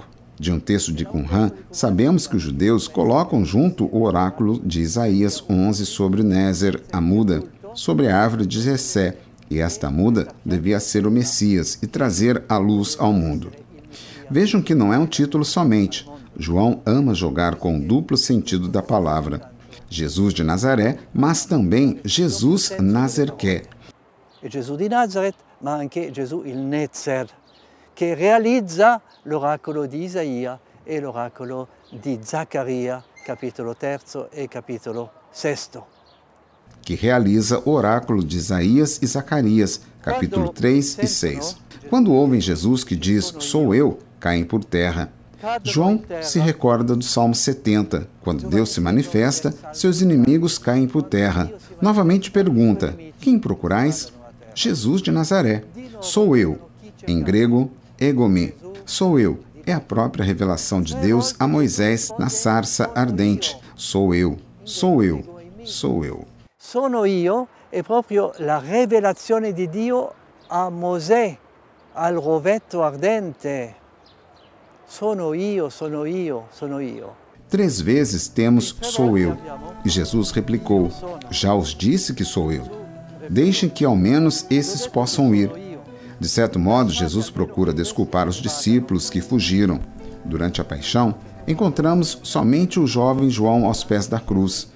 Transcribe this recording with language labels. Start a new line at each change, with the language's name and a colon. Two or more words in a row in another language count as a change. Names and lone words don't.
Portuguese: De um texto de Qumran, sabemos que os judeus colocam junto o oráculo de Isaías 11 sobre Nézer, Amuda, sobre a árvore de Jessé, e esta muda devia ser o Messias e trazer a luz ao mundo. Vejam que não é um título somente. João ama jogar com o duplo sentido da palavra. Jesus de Nazaré, mas também Jesus Nazerché.
Italian: E Gesù di Nazaret, ma anche Gesù il Nezer, che realizza l'oracolo di Isaia e l'oracolo di Zaccaria, capitolo 3 e capitolo 6.
Portuguese: Que realiza o oráculo de Isaías e Zacarias, capítulo 3 e 6. Quando ouvem Jesus que diz, sou eu, caem por terra. João se recorda do Salmo 70. Quando Deus se manifesta, seus inimigos caem por terra. Novamente pergunta, quem procurais? Jesus de Nazaré. Sou eu. Em grego, egome. Sou eu. É a própria revelação de Deus a Moisés na sarça ardente. Sou eu. Sou eu. Sou eu.
Italian: Sono io è proprio la rivelazione di Dio a Mosè, al rovetto ardente. Sono io, sono io, sono io.
Portuguese: 3 vezes temos sou eu. E Jesus replicou, já os disse que sou eu. Deixem que ao menos esses possam ir. De certo modo, Jesus procura desculpar os discípulos que fugiram. Durante a paixão, encontramos somente o jovem João aos pés da cruz.